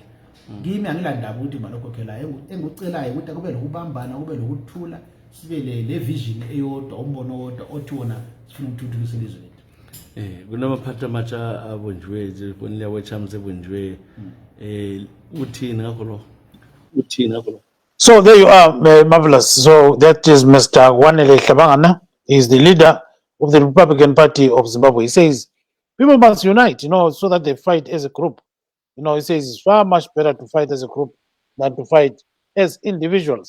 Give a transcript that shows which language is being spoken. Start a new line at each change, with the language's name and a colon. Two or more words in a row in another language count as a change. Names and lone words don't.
North Ndebele: Kimi angilandaba ukuthi balokhokhelayo, engikucelayo ukuthi kube lokubambana, kube lokuthula, sibe le vision eyodwa, umbono owodwa othi wona sifuna ukuthuthukisa ilizwe lethu. Kunamaphathi amatsha abunjiwe nje, konile wechams ebunjiwe, uthini ngakho lo?
English: So there you are, Marvellous. So that is Mr. Nhlanhla. He is the leader of the Republican Party of Zimbabwe. He says people must unite, so that they fight as a group. He says it's far much better to fight as a group than to fight as individuals.